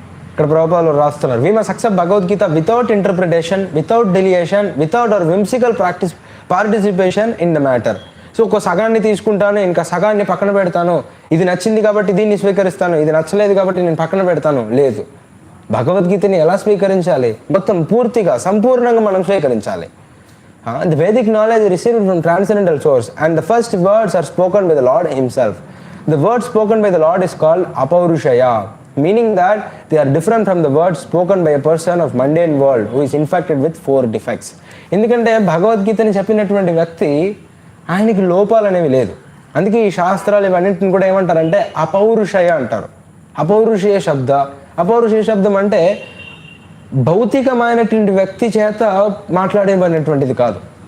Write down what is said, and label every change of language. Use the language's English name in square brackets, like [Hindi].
[Telugu] ఇక్కడ ప్రభుపాదులు రాస్తున్నారు, [English] we must accept Bhagavad Gita without interpretation, without deviation, without our whimsical participation in the matter. [Telugu] So ఒక సగాన్ని తీసుకుంటాను, ఇంకా సగాన్ని పక్కన పెడతాను, ఇది నచ్చింది కాబట్టి దీన్ని స్వీకరిస్తాను, ఇది నచ్చలేదు కాబట్టి నేను పక్కన పెడతాను, లేదు. భగవద్గీతని ఎలా స్వీకరించాలి? మొత్తం పూర్తిగా సంపూర్ణంగా మనం స్వీకరించాలి. [English] The Vedic knowledge is received from transcendental source and the first words are spoken by the Lord himself. The word spoken by the Lord is called apaurushaya, meaning that they are different from the words spoken by a person of mundane world who is infected with 4 defects. [Telugu] ఎందుకంటే భగవద్గీతని చెప్పినటువంటి వ్యక్తి ఆయనకి లోపాలు అనేవి లేదు. అందుకే ఈ శాస్త్రాలు ఇవన్నింటిని కూడా ఏమంటారంటే అపౌరుషయ అంటారు. అపౌరుషయ శబ్దం అంటే భౌతికమైనటువంటి వ్యక్తి చేత మాట్లాడేబడినటువంటిది కాదు.